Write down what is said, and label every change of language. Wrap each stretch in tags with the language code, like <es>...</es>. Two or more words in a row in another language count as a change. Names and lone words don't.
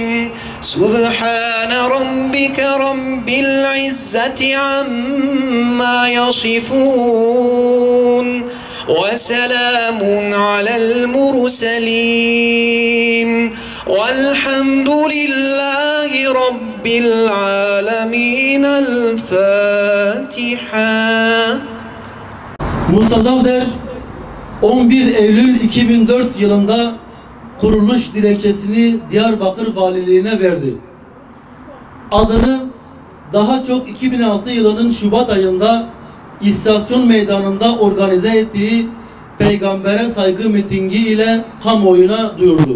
<ar>سبحان ربك رب العزة عما يصفون وسلام على المرسلين والحمد لله رب العالمين. الفاتحة.</ar> <tr>Mustazavder 11 Eylül 2004 yılında kuruluş dilekçesini Diyarbakır Valiliğine verdi. Adını daha çok 2006 yılının Şubat ayında İstasyon Meydanı'nda organize ettiği Peygambere Saygı mitingi ile kamuoyuna duyurdu.</tr>